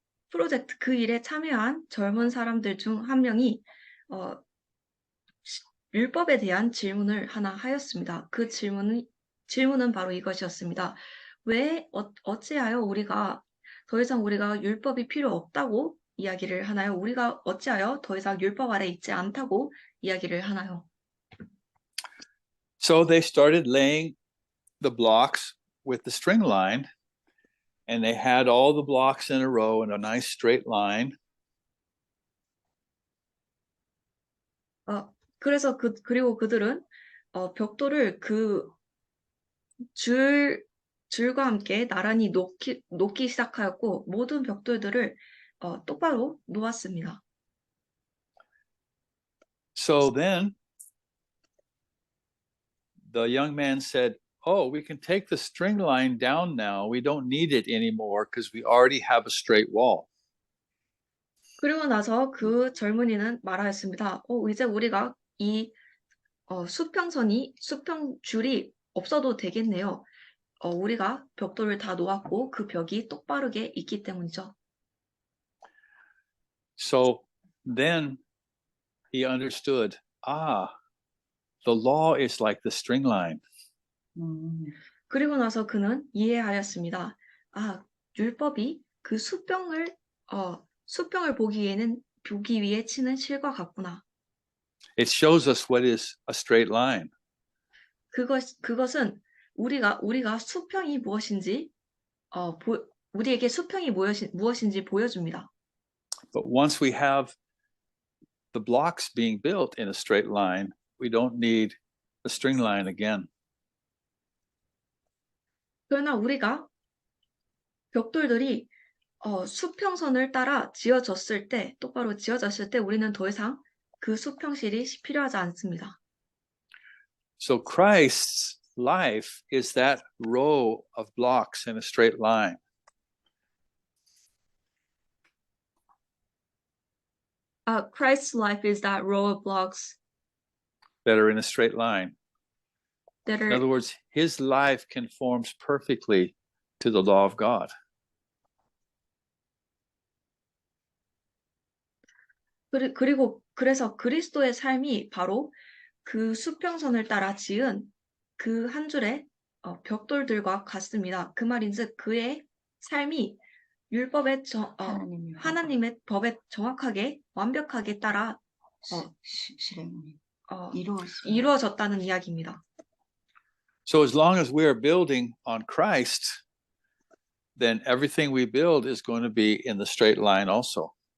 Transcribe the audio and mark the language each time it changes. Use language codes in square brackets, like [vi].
[ko] 프로젝트 그 일에 참여한 젊은 사람들 중 한 명이 율법에 대한 질문을 하나 하였습니다. 그 질문은 바로 이것이었습니다. 왜 어찌하여 더 이상 우리가 율법이 필요 없다고 이야기를 하나요? 우리가 어찌하여 더 이상 율법 아래 있지 않다고 이야기를 하나요? [en] So they started laying the blocks with the string line, and they had all the blocks in a row in a nice straight line. [ko] 그래서 그리고 그들은 벽돌을 그 줄과 함께 나란히 놓기 시작하였고 모든 벽돌들을 똑바로 놓았습니다. [en] So then the young man said, "Oh, we can take the string line down now. We don't need it anymore because we already have a straight wall." [ko] 그리고 나서 그 젊은이는 말하였습니다. 이제 우리가 이 수평줄이 없어도 되겠네요. 우리가 벽돌을 다 놓았고 그 벽이 똑바르게 있기 때문이죠. [en] So then he understood, the law is like the string line. [ko] 그리고 나서 그는 이해하였습니다. 율법이 그 수평을 보기 위해 치는 실과 같구나. [en] It shows us what is a straight line. [ko] 그것은 우리가 수평이 무엇인지 우리에게 수평이 무엇인지 보여줍니다. [en] But once we have the blocks being built in a straight line, we don't need the string line again. [ko] 그러나 우리가 벽돌들이 수평선을 따라 똑바로 지어졌을 때 우리는 더 이상 그 수평실이 필요하지 않습니다. [en] So Christ's life is that row of blocks in a straight line. Christ's life is that row of blocks That are in a straight line. that In other words, his life conforms perfectly to the law of God. [ko] 그래서 그리스도의 삶이 바로 그 수평선을 따라 지은 그 한 줄의 벽돌들과 같습니다. 그 말인즉 그의 삶이 율법의 하나님의 법에 정확하게 완벽하게 따라 실행이 이루어졌다는 이야기입니다. [en] So as long as we are building on Christ, then everything we build is going to be in the straight line also.